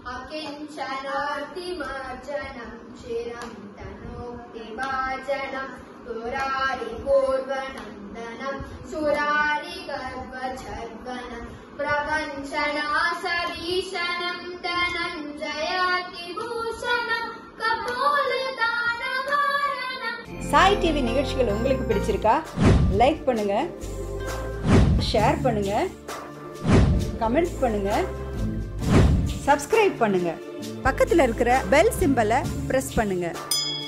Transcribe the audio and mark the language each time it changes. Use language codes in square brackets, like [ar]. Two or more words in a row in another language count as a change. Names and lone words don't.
[sa] अकिञ्चनार्तिमार्जनं चिरं तनोक्तिभाजनं सुरारिपूर्वनन्दनं सुरारिगर्वछर्वनं प्रपञ्चनाशभीषणं धनञ्जयातिभूषणं कपोलदानवारणं [ta] சாய் டிவி நிகழ்ச்சிகள் உங்களுக்கு பிடிச்சிருக்கா? லைக் பண்ணுங்க, ஷேர் பண்ணுங்க, கமெண்ட் பண்ணுங்க, சப்ஸ்கிரைப் பண்ணுங்க. பக்கத்தில் இருக்கிற பெல் சிம்பலை பிரஸ் பண்ணுங்க.